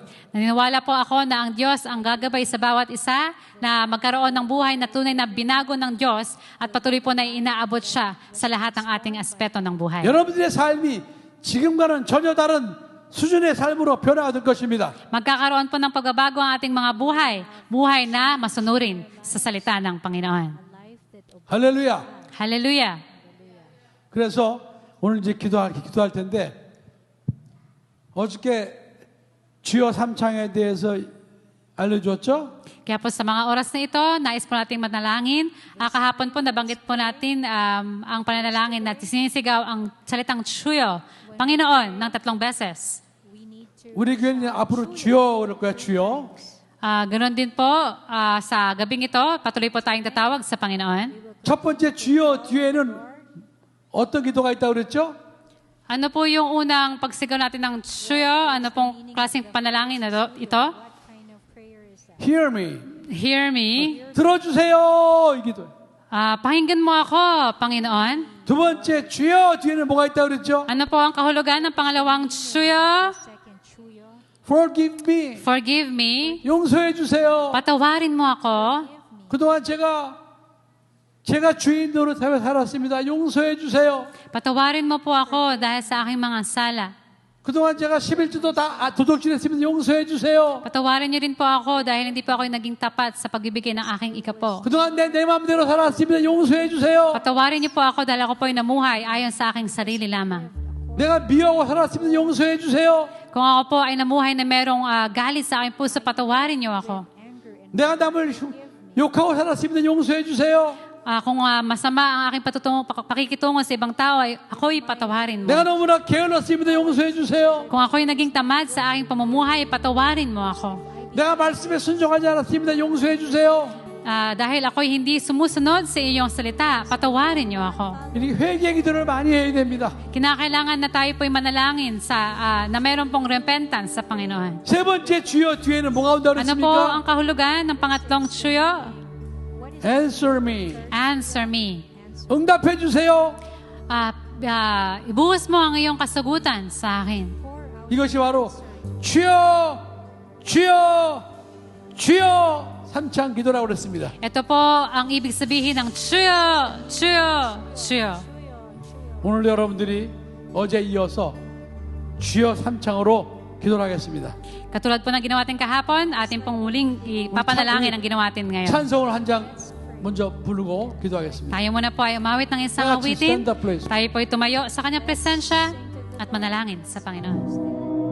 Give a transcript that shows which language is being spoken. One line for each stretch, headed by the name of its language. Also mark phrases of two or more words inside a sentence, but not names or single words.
Filipino: Naniniwala po ako na ang Diyos ang gagabay sa bawat isa na magkaroon ng buhay na tunay na binago ng Diyos at patuloy po na inaabot siya sa lahat ng ating aspeto ng buhay.
Korean: 여러분들의 삶이 지금과는 전혀 다른 수준의 삶으로 변화가 될 것입니다.
Filipino: Magkakaroon po ng pagbabago ang ating mga buhay na masunurin sa salita ng Panginoon.
Korean: 할렐루야.
English: Hallelujah!
Korean: 그래서 오늘 이제 기도할 텐데 어저께 주여 삼창에 대해서 알려주었죠?
Filipino: Kaya po sa mga oras na ito, nais po natin manalangin. Kahapon po nabanggit po natin ang pananalangin na sinisigaw ang salitang Chuyo, Panginoon, ng 3 beses.
Korean: 우리 교회는 앞으로 주여 그럴 거야 주여.
Filipino: Ganon din po sa gabing ito, patuloy po tayong tatawag sa Panginoon.
Korean: 첫 번째 주여 뒤에는 어떤 기도가 있다고 그랬죠?
Filipino: Ano po yung unang pagsigaw natin ng Chuyo? Ano pong klaseng panalangin na ito?
English: What kind of prayer is that? Hear me. Hear me.
Korean: 들어주세요 이 기도.
Filipino: Pakinggan mo ako, Panginoon.
Korean: 두 번째 주여 뒤에는 뭐가 있다고 그랬죠?
Filipino: Ano po ang kahulugan ng pangalawang Chuyo?
English: Second, Chuyo. Forgive me. Forgive me.
Korean: 용서해 주세요.
Filipino: Patawarin mo ako.
Korean: 그동안 제가 주인 노릇 살았습니다. 용서해 주세요.
Filipino: Patawarin mo po ako dahil sa aking mga sala.
Korean: 그동안 제가 11주도 다 도둑질했으면 용서해 주세요.
Filipino: Patawarin niyo rin po ako dahil hindi po ako naging tapat sa pagbibigay ng aking ikapo.
Korean: 그동안 내 마음대로 살았으면 용서해 주세요.
Filipino: Patawarin niyo po ako dahil ako po ay namuhay ayon sa aking sarili lamang.
Korean: 내가 미워하고 살았으면 용서해 주세요.
Filipino: Kung ako po ay namuhay na merong galit sa aking puso, patawarin niyo ako.
Korean: 내가 남을 욕하고 살았으면 용서해 주세요.
Filipino: Kung masama ang aking pakikitungo sa ibang tao, ay ako'y patawarin mo.
Korean: 내가 너무나 게을렀으면 용서해 주세요.
Filipino: Kung ako'y naging tamad sa aking pamumuhay, patawarin mo ako.
Korean: 내가 말씀에 순종하지 않았으면 용서해 주세요.
Filipino: Dahil ako'y hindi sumusunod sa iyong salita, patawarin niyo ako.
Korean: 이렇게 회개 기도를 많이 해야 됩니다.
Filipino: Kinakailangan na tayo po'y manalangin na meron pong repentance sa Panginoon.
Korean: 세 번째 주여 뒤에는 뭐가 온다고
Filipino: Ano po ang
Korean: 그랬습니까?
Filipino: kahulugan ng pangatlong Chuyo?
English: Answer me. Answer me.
Korean: 응답해 주세요.
Filipino: Ibuhos mo ang iyong kasagutan sa akin.
Korean: 이것이 바로 주여 주여 주여 삼창 기도라고 그랬습니다.
Filipino: Ito po ang ibig sabihin ng Chuyo, Chuyo, Chuyo.
Korean: 오늘 여러분들이 어제 이어서 주여 삼창으로 기도를 하겠습니다.
Filipino: Katulad po ng ginawa natin kahapon, atin pong muling ipapanalangin ang ginawa natin ngayon.
Korean: 찬송을 한 장 먼저 부르고 기도하겠습니다.
Filipino: Tayo muna po ay umawit ng isang
English: Let's
Filipino: awitin.
English: stand up, please.
Filipino: Tayo po ay tumayo sa kanyang presensya at manalangin sa Panginoon.